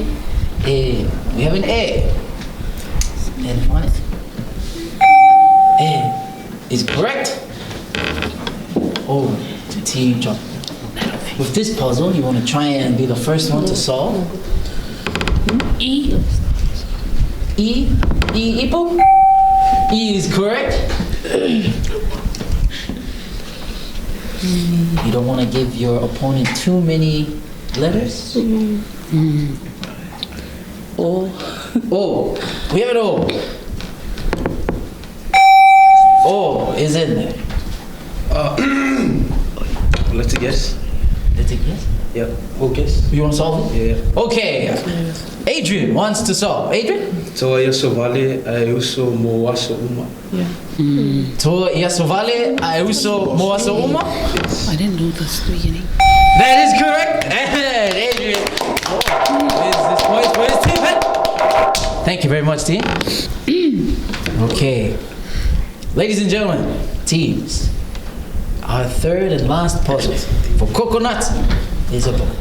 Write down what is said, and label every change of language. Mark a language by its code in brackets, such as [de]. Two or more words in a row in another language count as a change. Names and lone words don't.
[en] We have an A. And on it. A is correct. Over to Team TropiKal. With this puzzle, you want to try and be the first one to solve. E. E. Ipo? E is correct. You don't want to give your opponent too many letters. O. We have an O. O is in there. Let's guess. Let's take guess. Yeah. Who guess? You want to solve it? Yeah. Okay. Adrian wants to solve. Adrian? So yaso vale uso mo waso uma. Yeah. To yasovale auso moaso uma. I didn't know this at the beginning. That is correct. And Adrian. Is this point for his team? Thank you very much, team. Okay. Ladies and gentlemen, teams. Our third and last puzzle for coconut is a book.